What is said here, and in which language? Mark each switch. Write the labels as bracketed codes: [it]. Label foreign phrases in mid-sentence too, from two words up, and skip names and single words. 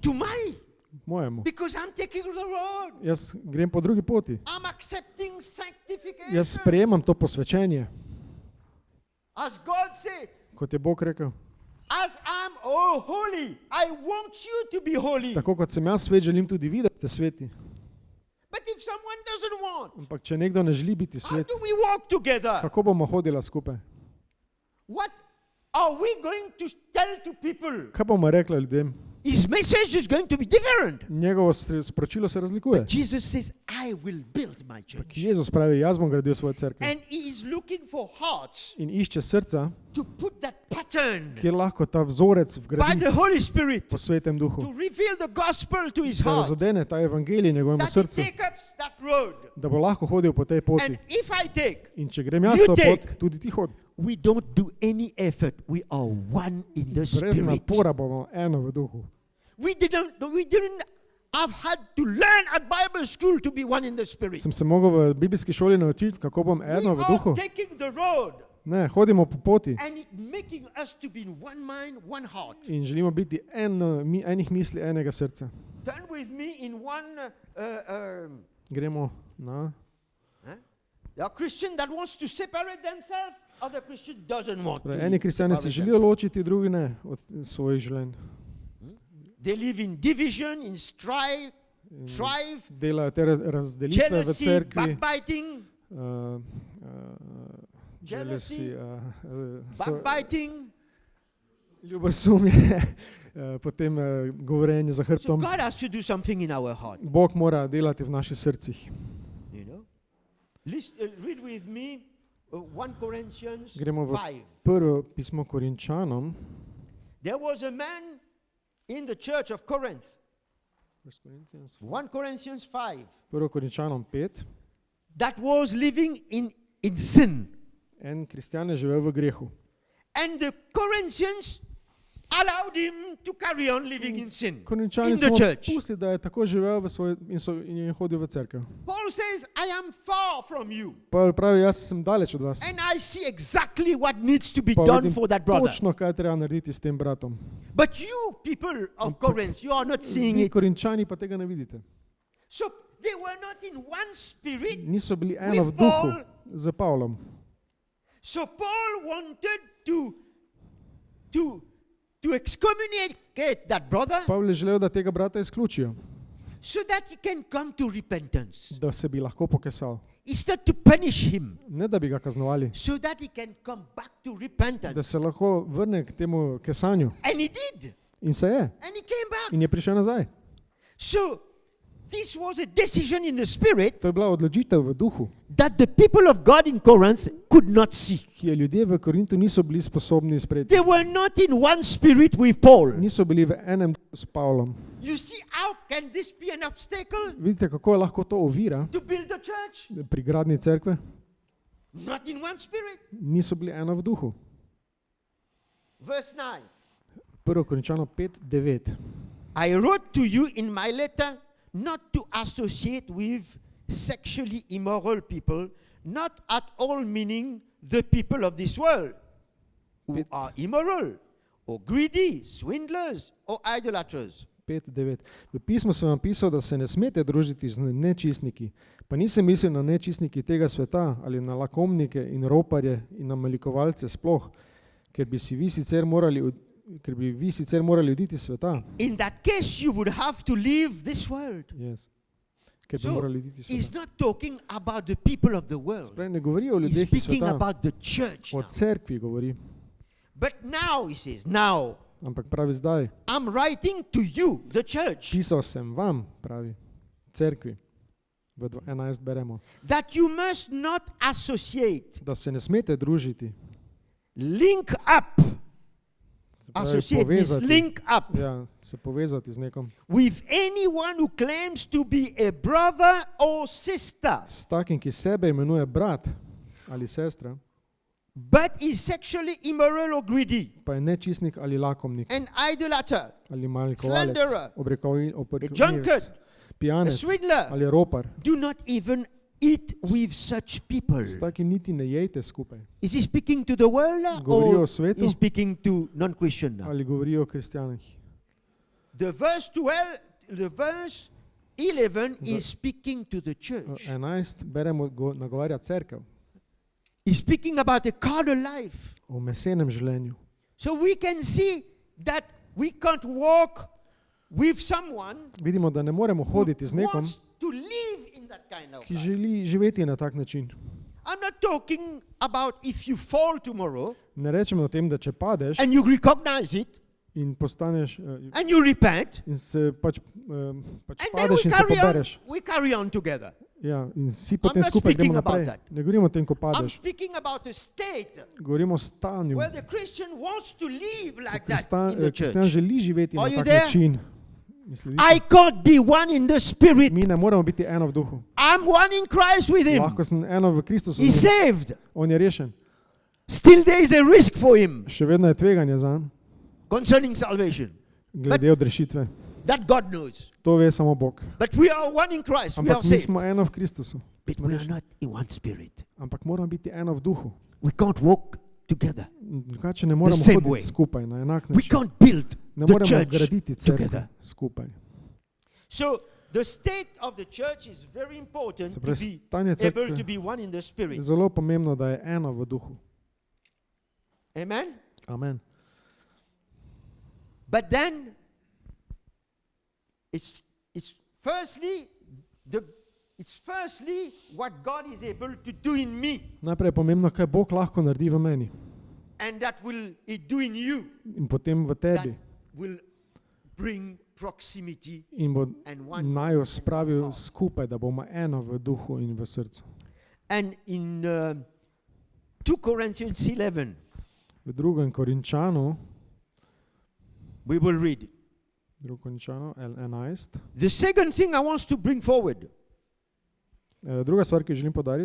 [en] to mine. [sl] mojemu. [en] Because I'm taking the road. [sl] Jaz grem po drugi poti. [en] I'm accepting sanctification. [sl] Jaz sprejemam to posvečenje, [en] As God said, [sl] kot je Bog rekel. [en] as I'm holy, I want you to be holy. [sl] Tako kot sem jaz svet, želim tudi vi, da ste sveti. [en] But if someone doesn't want, [sl] Ampak če nekdo ne želi biti [en] how [sl] svet, [en] do we walk together? [sl] kako bomo hodila skupaj? [en] What are we going to tell to people? [sl] Kaj bomo rekli ljudem? [en] His message is going to be different. [sl] Njegovo sporočilo se razlikuje. [en] But Jesus says, I will build my church. [sl] Jezus pravi, jaz bom gradil svojo cerkev. [en] And he is looking for hearts [sl] In išče srca, [en] to put that pattern [sl] kjer lahko ta vzorec [en] by [sl] vgradi [en] the Holy Spirit [sl] po svetem duhu. [en] to reveal the gospel to his [sl] Da [en] heart. [sl] razodene ta evangelij njegovemu [en] That he [sl] srcu, [en] take up that road. [sl] da bo lahko hodil po tej poti. [en] And if I take, [sl] In če grem jaz [en] You to take. [sl] pot, tudi ti hodi. [en] we don't do any effort. We are one in the [sl] Brez [en] spirit. [sl] napora bomo eno v duhu. [en] We didn't have had to learn at Bible school to be one in the spirit. [sl] Sem se mogel v biblijski šoli naučiti, kako bom eno v [en] We [sl] duhu. [en] are taking the road [sl] Ne, hodimo po poti [en] and it making us to be in one mind, one heart. [sl] in želimo biti enih misli, enega srca. [en] Turn with me in one [sl] Gremo na... [en] a Christian that wants to separate themselves, other Christian doesn't want to. [sl] Eni kristjani se [en] separate [sl] želijo [en] themselves. [sl] ločiti, drugi ne od svojih življenj. [en] They live in division, in strife, [sl] Delajo te razdelitve v [en] jealousy, [sl] cerkvi. [en] backbiting, Jealousy, backbiting. [sl] ljubosumje, potem govorenje za [en] So [sl] hrbtom. [en] God has to do something in our heart. [sl] Bog mora delati v naših srcih. [en] You know. Read with me 1 Corinthians [sl] Gremo v 5. prvo pismo Korinčanom. [en] There was a man in the church of Corinth. 1 Corinthians 5. [sl] Prvo Korinčanom 5. [en] That was living in sin. [sl] En kristjan je živel v grehu. [en] And the Corinthians allowed him to carry on living in sin [sl] Korinčani [en] in [sl] so [en] the [sl] mu [en] church. [sl] pustili, da je tako živel in je hodil v cerkev. [en] Paul says, I am far from you. [sl] Pavel pravi, jaz sem daleč od vas. [en] And I see exactly what needs to be [sl] Pa [en] done [sl] vidim [en] for that brother. [sl] točno, kaj treba narediti s tem bratom. [en] But you people of Corinth, you are not seeing [sl] Vi [en] it. [sl] Korinčani pa tega ne vidite. [en] So they were not in one spirit. [sl] Niso bili eno v [en] With [sl] duhu [en] Paul. [sl] z Pavlom. [en] So Paul wanted to excommunicate that brother [sl] Pavel je želel, da tega brata izključijo, [en] so that he can come to repentance. [sl] da se bi lahko pokesal. [en] It's not to punish him, [sl] Ne, da bi ga kaznovali, [en] so that he can come back to [sl] da [en] repentance. [sl] se lahko vrne k temu kesanju. [en] And he did. [sl] In se je. [en] And he came back. [sl] In je prišel nazaj. [en] So this was a decision in the spirit [sl] To je bila odločitev v duhu, [en] that the people of God in Corinth could not see. [sl] ki je ljudje v Korintu niso bili sposobni sprejeti. [en] They were not in one spirit with Paul. [sl] Niso bili v enem duhu s Pavlom. [en] You see, how can this be an obstacle [sl] Vidite, kako je lahko to ovira [en] to build the church? [sl] pri gradnji cerkve? [en] Not in one spirit. [sl] Niso bili eno v duhu. [en] Verse 9. [sl] 1 Korinčano 5:9. [en] I wrote to you in my letter not to associate with sexually immoral people, not at all meaning the people of this world who are immoral or greedy, swindlers or idolaters. 5:9. [sl] V pismu sem vam pisal, da se ne smete družiti z nečistniki. Pa nisem mislil na nečistniki tega sveta ali na lakomnike in roparje in na malikovalce sploh, ker bi vi sicer morali oditi iz sveta. [en] In that case, you would have to leave this world. Yes. [sl] Ker bi [en] So, [sl] morali oditi iz [en] he's [sl] sveta. [en] not talking about the people of the world. [sl] Prej ne govori o [en] He's [sl] ljudeh iz [en] speaking [sl] sveta, [en] about the church [sl] o [en] now. [sl] cerkvi govori, [en] But now, he says, now, [sl] ampak pravi zdaj. [en] I'm writing to you, the church, [sl] Pisal sem vam, pravi, cerkvi. V 11 beremo, [en] that you must not associate, [sl] da se ne smete družiti. [en] link up, [sl] Se pravi, [en] associate means [sl] povezati, [en] link up [sl] se povezati z nekom. [en] with anyone who claims to be a brother or sister, [sl] S takim, ki sebe imenuje brat ali sestra, [en] but is sexually immoral or greedy, [sl] pa je nečistnik ali lakomnik [en] an idolater, [sl] ali malikovalec, [en] slanderer, [sl] obrekovnivec, [en] drunkard, a [sl] pijanec [en] swindler. [sl] ali ropar. [en] Do not even eat with such people. [sl] S takim niti ne jejte skupaj. [en] Is he speaking to the world now, [sl] Govori o [en] or [sl] svetu [en] is speaking to non-Christian now? [sl] ali govori o kristjanih. [en] The verse 11 is speaking to the church. [sl] 11 beremo, nagovarja cerkev [en] He's speaking about a carnal life. [sl] o mesenem življenju. [en] So we can see that we can't walk with someone [sl] Vidimo, da ne moremo [en] who [sl] hoditi z nekom, [en] wants to live in that kind of [sl] ki [en] life. [sl] želi živeti na tak način. [en] I'm not talking about if you fall tomorrow [sl] Ne rečemo o tem, da če padeš [en] and you recognize it, [sl] in postaneš [en] and you repent, [sl] in se pač [en] and then [sl] padeš in se pobereš. [en] we carry on together. [sl] Ja, in vsi [en] I'm [sl] potem [en] not [sl] skupaj [en] speaking [sl] gremo [en] about [sl] naprej. [en] that. [sl] Ne govorimo o tem, ko [en] I'm [sl] padeš. [en] speaking about a state [sl] Govorimo o stanju. [en] where the Christian wants to live like that in the [sl] Kristjan [en] church. [sl] želi živeti [en] Are [sl] na [en] you [sl] tak [en] there? [sl] način. Mi sledite? [en] I can't be one in the spirit. [sl] Mi ne moramo biti eno v duhu. [en] I'm one in Christ with him. [sl] Lahko sem eno v Kristusu. [en] He's [sl] z njim. [en] saved. [sl] On je rešen. [en] Still there is a risk for him [sl] Še vedno je tveganje zanj, [en] concerning salvation. [sl] glede odrešitve. [en] That God knows. [sl] To ve samo Bog. [en] But we are one in Christ. We are [sl] Ampak mi [en] saved. [sl] smo eno v Kristusu. [en] But [sl] Smo [en] we are [sl] rešeni. [en] not in one spirit. [sl] Ampak moramo biti eno v duhu. [en] We can't walk together. [sl] Drugače ne moramo [en] same way. [sl] hoditi skupaj na enak [en] We [sl] način. [en] can't build [sl] Ne [en] the [sl] moremo [en] church [sl] graditi [en] together. [sl] cerkve skupaj. [en] So the state of the church is very important [sl] Se [en] to [sl] pravi, [en] be [sl] stanje [en] able to [sl] cerkve [en] be one in the [sl] je [en] spirit. [sl] zelo pomembno, da je eno v duhu. [en] Amen. [sl] Amen. [en] But then it's firstly what God is able to do in me, [sl] Najprej je pomembno, kaj Bog lahko naredi v meni [en] and that will He do in you. [sl] in potem v [en] That [sl] tebi. [en] will bring proximity [sl] In bo [en] and one. [sl] naju spravil skupaj, da bomo eno v duhu in v srcu. [en] And in 2 Corinthians 11, [sl] V 2. Korinčanu, [en] we will read. [sl] 2. Korinčanu 11. [en] The second thing I want to bring forward. [sl] Druga stvar, ki jo želim podariti,